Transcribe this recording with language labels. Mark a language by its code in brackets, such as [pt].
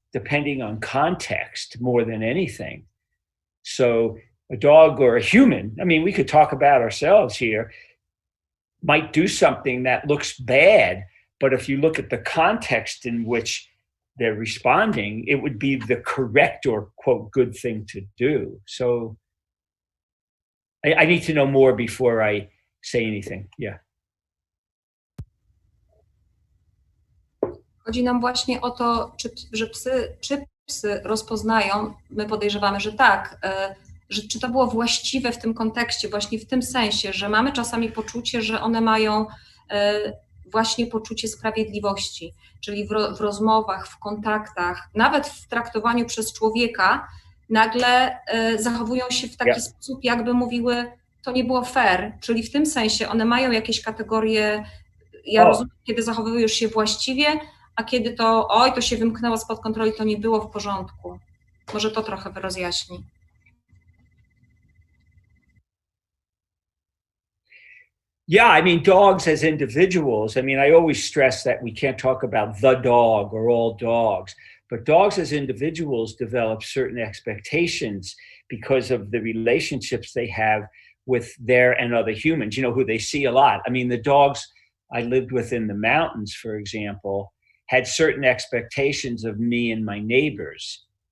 [en] depending on context more than anything. So a dog or a human, I mean, we could talk about ourselves here, might do something that looks bad, but if you look at the context in which they're responding, it would be the correct or quote good thing to do. So I need to know more before I say anything. Yeah. [pl] Chodzi nam właśnie o to, czy psy rozpoznają, my podejrzewamy, że tak, że czy to było właściwe w tym kontekście, właśnie w tym sensie, że mamy czasami poczucie, że one mają właśnie poczucie sprawiedliwości, czyli w rozmowach, w kontaktach, nawet w traktowaniu przez człowieka, nagle zachowują się w taki sposób, jakby mówiły, to nie było fair, czyli w tym sensie one mają jakieś kategorie, ja rozumiem, kiedy zachowujesz się właściwie, a kiedy to, oj, to się wymknęło spod kontroli, to nie było w porządku. Może to trochę rozjaśni. [en] Yeah, I mean, dogs as individuals, I mean, I always stress that we can't talk about the dog or all dogs, but dogs as individuals develop certain expectations because of the relationships they have with their and other humans, you know, who they see a lot. I mean, the dogs I lived with in the mountains, for example, had certain expectations of me and my neighbors.